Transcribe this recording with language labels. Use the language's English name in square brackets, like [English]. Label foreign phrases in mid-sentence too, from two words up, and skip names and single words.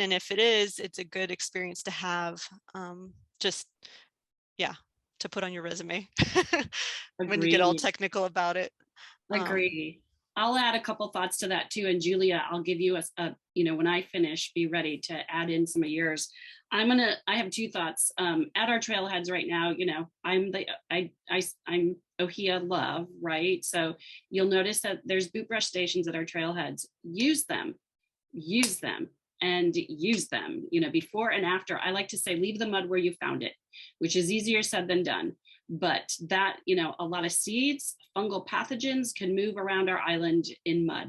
[English] And if it is, it's a good experience to have, to put on your resume when you get all technical about it. Agree. I'll add a couple thoughts to that too. And Julia, I'll give you a when I finish, be ready to add in some of yours. I have two thoughts. At our trailheads right now, I'm ʻŌhiʻa love, right? So you'll notice that there's boot brush stations at our trailheads. Use them, and use them, before and after. I like to say, leave the mud where you found it, which is easier said than done. But that, a lot of seeds, fungal pathogens can move around our island in mud.